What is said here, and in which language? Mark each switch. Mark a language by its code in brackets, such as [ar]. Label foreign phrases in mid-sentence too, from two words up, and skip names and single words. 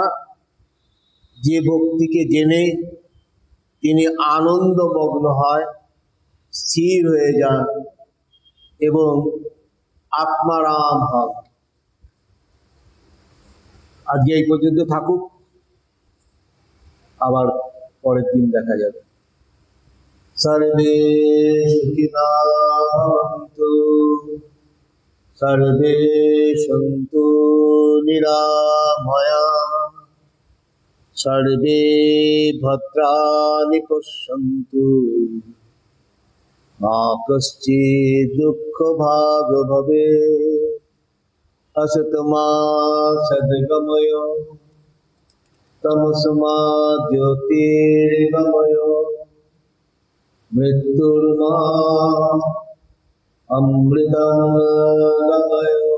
[bn] যে ভক্তিকে জেনে তিনি আনন্দমগ্ন হয়, স্থির হয়ে যান এবং আত্মারাম হন। আজকে এই পর্যন্ত থাকুক, আবার পরের দিন দেখা যাবে। [sa] সর্বে সুখিনো ভবন্তু, সর্বে সন্তু নিরাময়া, সর্বে ভদ্রাণি পশ্যন্তু, मा कश्चित् दुःखभाग् भवेत् असतमा सद्गमय तमसमा ज्योतिर्गमय मृत्युर्मा अमृतं गमय।